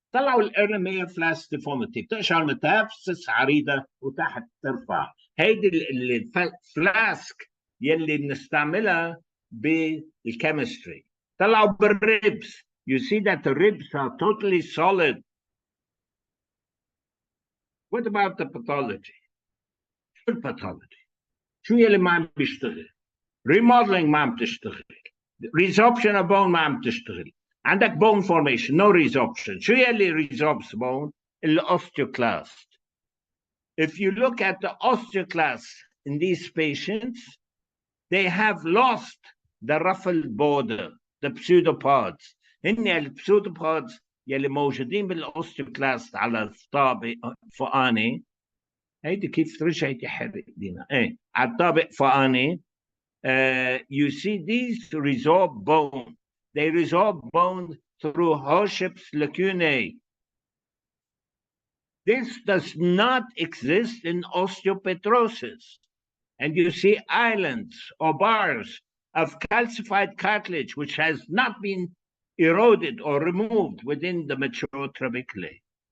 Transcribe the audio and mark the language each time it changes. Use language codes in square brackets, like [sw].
[ar] طلعوا الارلي ماير فلاس ديفورميتي بتقشع الميتافيسيس عريضه وتحت ترفع. هيدي الفلاسك يلي بنستعملها بالكيمستري. طلعوا بالريبس. [en] You see that the ribs are totally solid. What about the pathology? [ar] شو الباثولوجي؟ شو يلي ما عم بيشتغل؟ remodeling ما عم تشتغل. [en] resorption of bone [ar] ما عم تشتغل. عندك [en] bone formation, no resorption. [ar] شو يلي [en] resorbs bone? [ar] الosteoclast. [en] If you look at the osteoclast in these patients, they have lost the ruffled border, the pseudopods. [ar] هن البسودوبودز يلي موجودين بالاوستيوكلاست على الطابق فوقاني. هيدي كيف ترجعي تحرق دينا على الطابق فوقاني. [en] You see these resorb bone. They resorb bone through Hoship's lacunae. This does not exist in osteopetrosis. And you see islands or bars of calcified cartilage which has not been eroded or removed within the mature trabeculae.